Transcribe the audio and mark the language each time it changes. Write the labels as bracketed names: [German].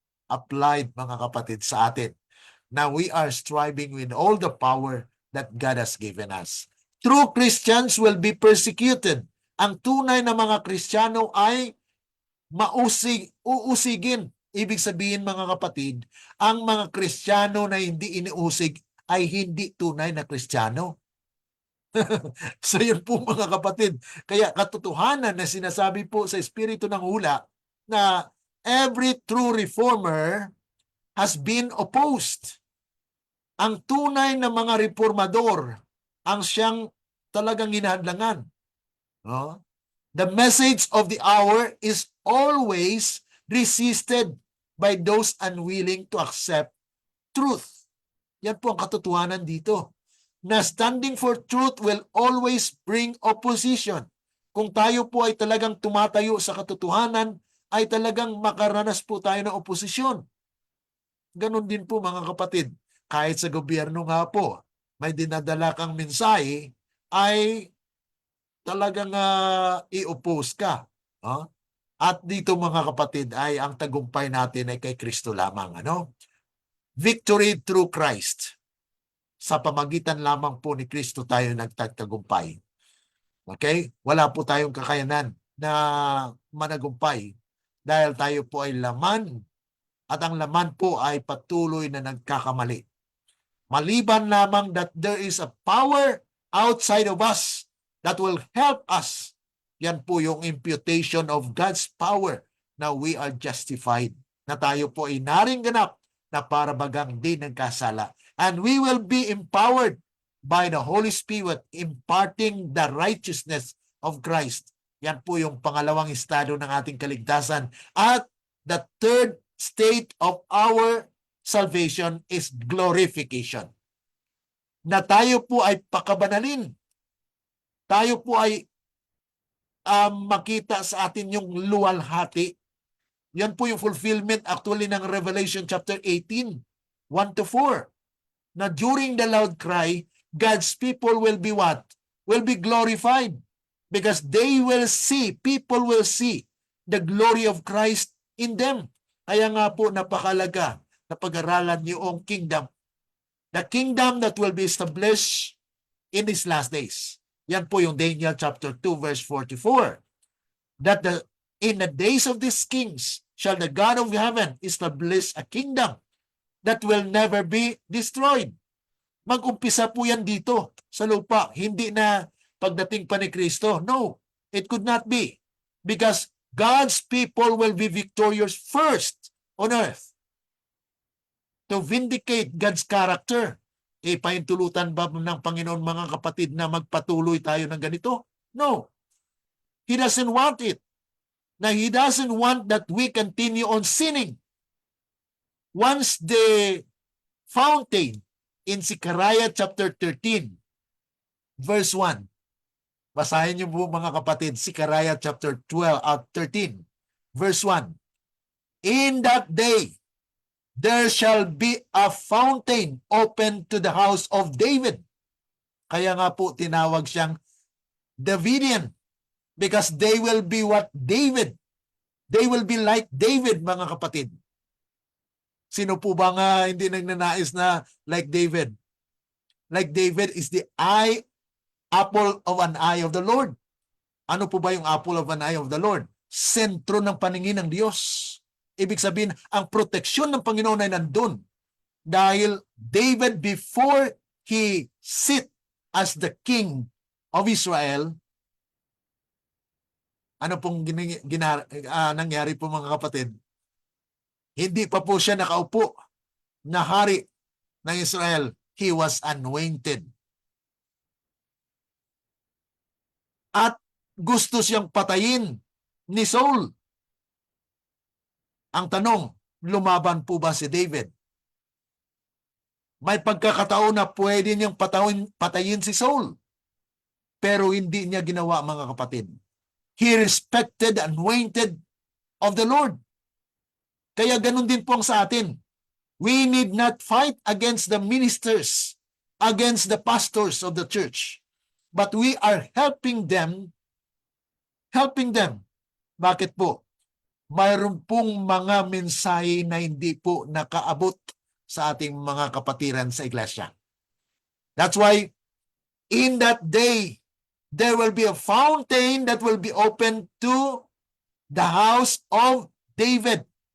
[Filipino] applied, mga kapatid, sa atin. [English] Now we are striving with all the power that God has given us. True Christians will be persecuted. [Filipino] Ang tunay na mga Kristiyano ay uusigin. Ibig sabihin, mga kapatid, ang mga Kristiyano na hindi iniusig ay hindi tunay na Kristiyano. So yun po, mga kapatid. Kaya katotohanan na sinasabi po sa Espiritu ng Hula na [English] every true reformer has been opposed. [Filipino] Ang tunay na mga reformador ang siyang talagang hinahadlangan. No? [English] The message of the hour is always resisted by those unwilling to accept truth. [Filipino] Yan po ang katotohanan dito. [English] Na standing for truth will always bring opposition. [Filipino] Kung tayo po ay talagang tumatayo sa katotohanan, ay talagang makaranas po tayo ng oposisyon. Ganon din po, mga kapatid. Kahit sa gobyerno nga po, may dinadala kang mensahe, ay talagang i-oppose ka. At dito, mga kapatid, ay ang tagumpay natin ay kay Kristo lamang. [English] Victory through Christ. [Filipino] Sa pamagitan lamang po ni Kristo tayo nagtatagumpay. Okay? Wala po tayong kakayanan na managumpay dahil tayo po ay laman at ang laman po ay patuloy na nagkakamali. Maliban lamang [English] that there is a power outside of us that will help us. [Filipino] Yan po yung [English] imputation of God's power na we are justified. [Filipino] Na tayo po ay naringganap na para bagang di nagkasala. [English] And we will be empowered by the Holy Spirit imparting the righteousness of Christ. [Filipino] Yan po yung pangalawang estado ng ating kaligtasan. [English] At the third state of our salvation is glorification. [Filipino] Na tayo po ay pakabanalin. Tayo po ay makita sa atin yung luwalhati. Yan po yung [English] fulfillment actually [Filipino] ng Revelation chapter 18, 1-4. [English] Na during the loud cry, God's people will be what? Will be glorified. Because people will see the glory of Christ in them. [Filipino] Kaya nga po napakalaga na pag-aralan yung kingdom. [English] The kingdom that will be established in these last days. Yan po yung Daniel chapter 2 verse 44. That in the days of these kings shall the God of heaven establish a kingdom that will never be destroyed. [Filipino] Mag-umpisa po yan dito sa lupa. Hindi na pagdating pa ni Kristo. [English] No, it could not be. Because God's people will be victorious first on earth. To vindicate God's character. [Filipino] Paintulutan ba ng Panginoon, mga kapatid, na magpatuloy tayo ng ganito? [English] No. He doesn't want it. Na He doesn't want that we continue on sinning. Once the fountain in Zechariah chapter 13, verse 1. [Filipino] Basahin niyo po, mga kapatid, Zechariah chapter 13, verse 1. [English] In that day, there shall be a fountain open to the house of David. [Filipino] Kaya nga po tinawag siyang Davidian. [English] Because they will be what David. They will be like David, [Filipino] mga kapatid. Sino po ba nga hindi nagnanais na [English] like David? Like David is the apple of an eye of the Lord. [Filipino] Ano po ba yung [English] apple of an eye of the Lord? [Filipino] Sentro ng paningin ng Diyos. Ibig sabihin, ang proteksyon ng Panginoon ay nandun. Dahil David, [English] before he sit as the king of Israel, [Filipino] ano pong nangyari po, mga kapatid? Hindi pa po siya nakaupo na hari ng Israel. [English] He was anointed. [Filipino] At gusto siyang patayin ni Saul. Ang tanong, lumaban po ba si David? May pagkakataon na pwede niyang patayin si Saul. Pero hindi niya ginawa, mga kapatid. [English] He respected the anointed of the Lord. [Filipino] Kaya ganun din po ang sa atin. [English] We need not fight against the ministers, against the pastors of the church. But we are helping them. [Filipino] Bakit po? mayroon pong mga mensahe na hindi po nakaabot sa ating mga kapatiran sa iglesia. [English] That's why in that day, there will be a fountain that will be open to the house of David.